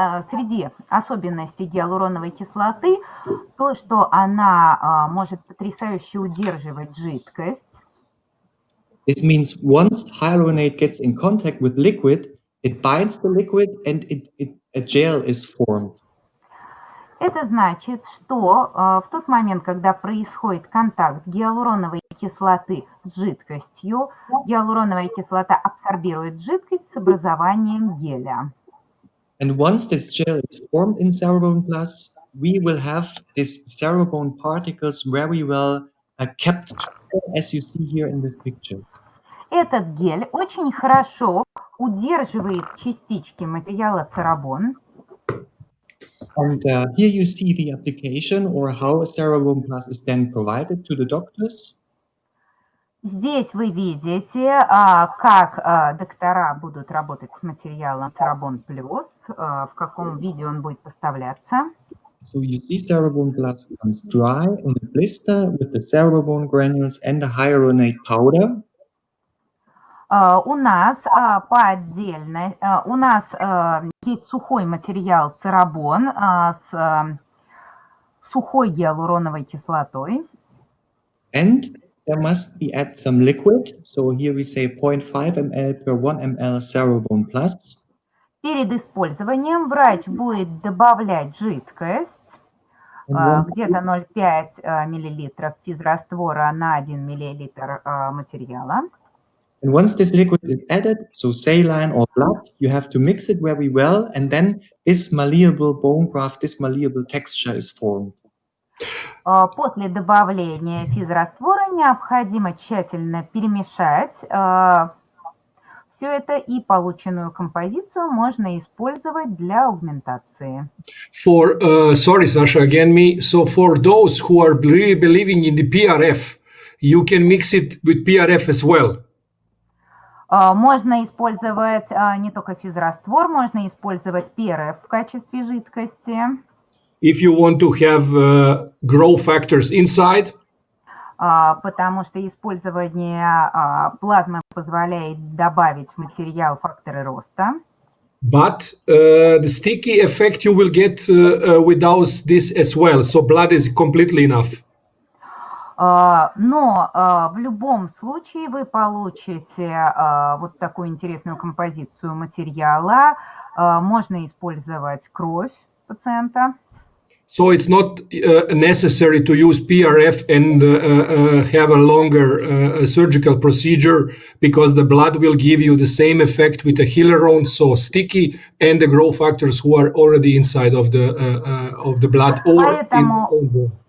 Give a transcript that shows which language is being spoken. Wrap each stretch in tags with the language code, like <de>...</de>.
<ru>Среди особенностей гиалуроновой кислоты то, что она может потрясающе удерживать жидкость.</ru> <en>This means once hyaluronate gets in contact with liquid, it binds the liquid and a gel is formed.</en> <ru>Это значит, что в тот момент, когда происходит контакт гиалуроновой кислоты с жидкостью, гиалуроновая кислота абсорбирует жидкость с образованием геля.</ru> <en>And once this gel is formed in cerabone plus, we will have these cerabone particles very well kept together, as you see here in these pictures.</en> <ru>Этот гель очень хорошо удерживает частички материала церабон.</ru> <en>And here you see the application or how a cerabone plus is then provided to the doctors.</en> <ru>Здесь вы видите, как доктора будут работать с материалом Cerabone Plus, в каком виде он будет поставляться.</ru> <en>So you see cerabone plus comes dry in a blister with the cerabone granules and the hyaluronate powder.</en> <ru>У нас есть сухой материал церабон с сухой гиалуроновой кислотой.</ru> <en>And there must be add some liquid. So here we say 0.5 ml per 1 ml cerabone plus.</en> <ru>Перед использованием врач будет добавлять жидкость, где-то 0,5 мл физраствора на 1 мл материала.</ru> <en>And once this liquid is added, so saline or blood, you have to mix it very well, and then this malleable bone graft, this malleable texture is formed.</en> <ru>После добавления физраствора необходимо тщательно перемешать все это, и полученную композицию можно использовать для аугментации.</ru> <en>Sorry, Sasha, again me. So for those who are really believing in the PRF, you can mix it with PRF as well.</en> <ru>Можно использовать не только физраствор, можно использовать ПРФ в качестве жидкости.</ru> <en>If you want to have growth factors inside,</en> <ru>потому что использование плазмы позволяет добавить в материал факторы роста.</ru> <en>But the sticky effect you will get without this as well. So blood is completely enough.</en> <ru>Но в любом случае вы получите вот такую интересную композицию материала. Можно использовать кровь пациента.</ru> <en>So it's not necessary to use PRF and have a longer surgical procedure, because the blood will give you the same effect with the hyalurone, so sticky, and the growth factors who are already inside of the blood or in.</en>